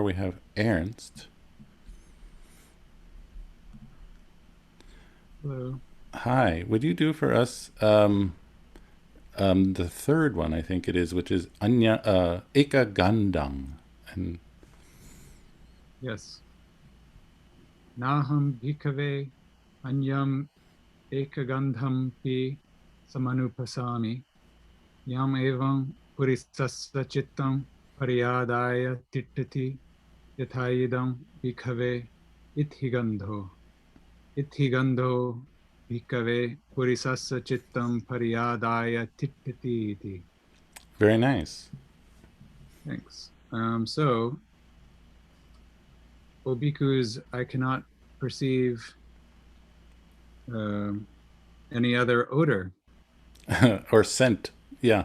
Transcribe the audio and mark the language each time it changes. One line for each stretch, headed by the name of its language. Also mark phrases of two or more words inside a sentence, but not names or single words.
English: We have Ernst. Hello. Hi. Would you do for us the third one, I think it is, which is
Pali: eka gandang.
English: And Yes.
Pali: Naham bhikkhave anyam ekagandham pi samanupasami yam evam purisassa chittam pariyadaya tittati yathayidam bhikkhave ithigandho bhikkhave purisassa chittam pariyadaya tittati iti.
English: very nice. Thanks. So, O bhikkhus, I cannot perceive any other odor. Or scent. Yeah,